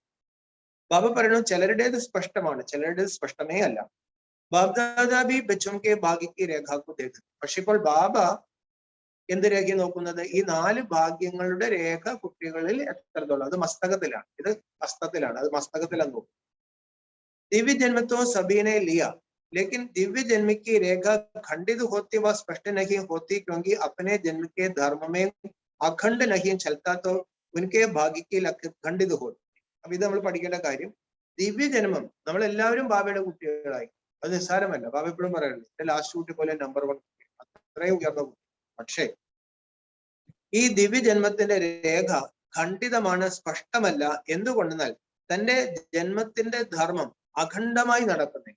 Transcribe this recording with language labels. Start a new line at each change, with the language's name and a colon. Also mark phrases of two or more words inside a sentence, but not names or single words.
Malayalam: ബാബ പറയണു ചിലരുടേത് സ്പഷ്ടമാണ്, ചിലരുടേത് സ്പഷ്ടമേ അല്ല.
Hindi: बापदादा भी बच्चों के भाग्य की रेखा को देख.
Malayalam: പക്ഷെ ഇപ്പോൾ ബാബ എന്ത് രേഖ നോക്കുന്നത്? ഈ 4 ഭാഗ്യങ്ങളുടെ രേഖ കുട്ടികളിൽ എത്രത്തോളം. അത് മസ്തകത്തിലാണ്, ഇത് ഹസ്തത്തിലാണ്, അത് മസ്തകത്തിലാണ് നോക്കും.
Hindi: दिव्य जन्म तो सभी ने लिया, लेकिन दिव्य जन्म की रेखा खंडित होती व स्पष्ट नहीं होती, क्योंकि अपने जन्म के धर्म में अखंड नहीं चलता, तो उनके भाग्य की खंडित होती.
Malayalam: അപ്പൊ ഇത് നമ്മൾ പഠിക്കേണ്ട കാര്യം, ദിവ്യജന്മം നമ്മൾ എല്ലാവരും ബാബയുടെ കുട്ടികളായി. അത് നിസ്സാരമല്ല. ബാബ എപ്പോഴും പറയുന്നത് എന്റെ ലാസ്റ്റ് കുട്ടി പോലെ നമ്പർ 1 അത്രയും ഉയർന്ന കുട്ടി. പക്ഷേ ഈ ദിവ്യജന്മത്തിന്റെ രേഖ ഖണ്ഡിതമാണ്, സ്പഷ്ടമല്ല. എന്തുകൊണ്ടെന്നാൽ തന്റെ ജന്മത്തിന്റെ ധർമ്മം അഖണ്ഡമായി നടക്കുന്നില്ല.